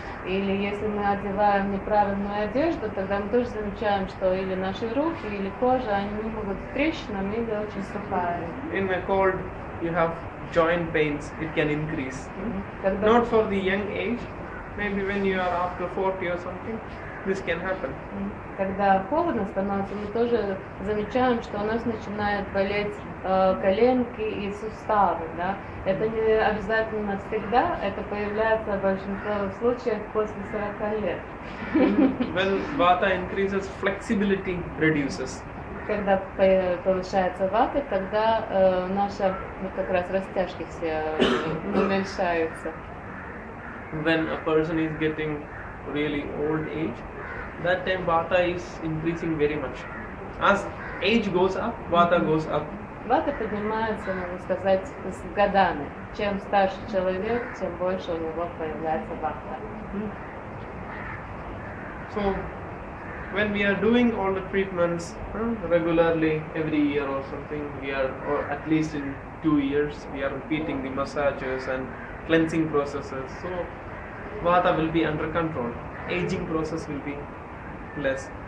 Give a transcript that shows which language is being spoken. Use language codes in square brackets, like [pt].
[ru] Или если мы одеваем неправильную одежду, тогда мы тоже замечаем, что или наши руки, или кожа, они могут с трещинами или очень сухая. [en] In a cold, you have joint pains. It can increase. Not for the young age. Maybe when you are after 40 or something, this can happen. [ru] Когда холодно становится, мы тоже замечаем, что у нас начинают болеть коленки и суставы. Да? Это не обязательно всегда, это появляется в большинстве случаев после 40 лет. [en] When Vata increases, flexibility reduces. [ru] Когда повышается вата, тогда наши как раз растяжки все уменьшаются. [en] When a person is getting really old age, that time Vata is increasing very much. As age goes up, Vata goes up. [ru] Вата поднимается, можно сказать, с годами. Чем старше человек, тем больше у него появляется вата. [en] So, when we are doing all the treatments regularly, every year or something, or at least in 2 years, we are repeating the massages and cleansing processes. So, Vata will be under control. Aging process will be less.